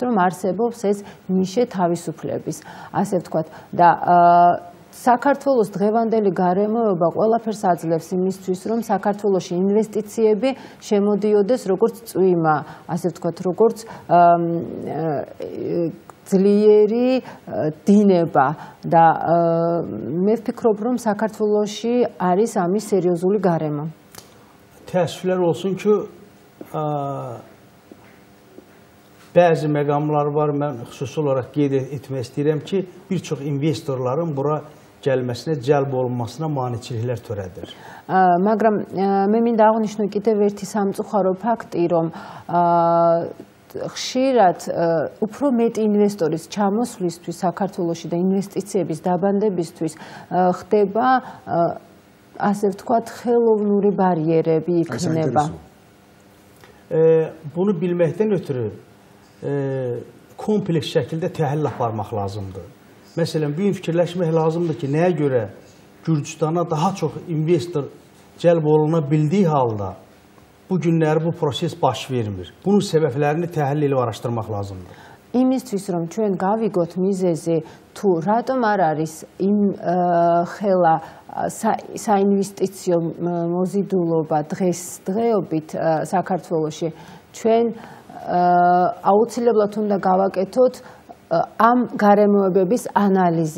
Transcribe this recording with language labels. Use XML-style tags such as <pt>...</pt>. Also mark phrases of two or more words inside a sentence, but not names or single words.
<ka>რომ არსებობს ეს ნიშე თავისუფლების, ასე ვთქვათ, და საქართველოს დღევანდელი გარემოება ყველაფერს აძლევს იმისთვის, რომ საქართველოში ინვესტიციები შემოდიოდეს როგორც წვიმა, ასე ვთქვათ, როგორც ძლიერი დინება და მე ვფიქრობ, რომ საქართველოში არის ამის სერიოზული გარემო.</ka> <az>Təəssüflər olsun ki, bəzi məqamlar var, mən xüsusi olaraq qeyd etmək istəyirəm ki, bir çox investorların bura gəlməsinə, cəlb olunmasına maneçiliklər törədir.</az> <ka>მაგრამ მე მინდა აღნიშნო კიდევ ერთი სამწუხარო ფაქტი, რომ ხშირად უფრო მეტი ინვესტორის ჩამოსვლისთვის საქართველოში და ინვესტიციების დაბანდებისთვის ხდება, ასე ვთქვათ, ხელოვნური ბარიერები იქნება.</ka> <az>Bunu bilməkdən ötürü kompleks şəkildə təhlil aparmaq lazımdır. Məsələn, bu gün fikirləşmək lazımdır ki, nəyə görə Gürcüstana daha çox investor cəlb oluna bildiyi halda bu günləri bu proses baş vermir. Bunun səbəblərini təhlil edib araşdırmaq lazımdır.</az> <ka>იმისთვის, რომ ჩვენ გავიგოთ მიზეზი, თუ რატომ არ არის იმ ხელა საინვესტიციო მოზიდულობა დღესდღეობით საქართველოში, ჩვენ აუცილებლად უნდა გავაკეთოთ ამ გარემოებების ანალიზი.</ka>